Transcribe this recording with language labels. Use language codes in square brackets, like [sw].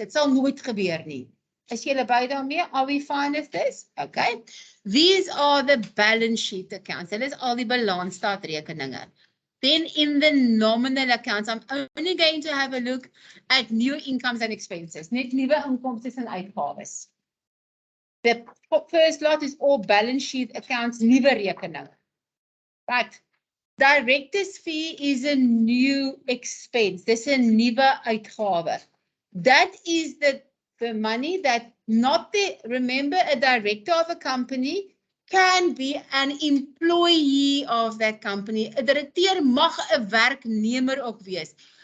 [af] It sal nooit gebeur nie. Is julle by daarmee? [en] Are we fine with this? [af] Okay. [en] These are the balance sheet accounts. [af] Dit is al die balansstaatrekeninge. [en] Then in the nominal accounts, I'm only going to have a look at new incomes and expenses. [af] Net nuwe inkomste en uitgawes. [en] The first lot is all balance sheet accounts, [af] nuwe rekeninge. [en] Right. Director's fee is a new expense. [af] Dis 'n nuwe uitgawe. [en] That is the money that remember, a director of a company can be an employee of that company. [af] 'n Direkteur mag 'n werknemer ook wees.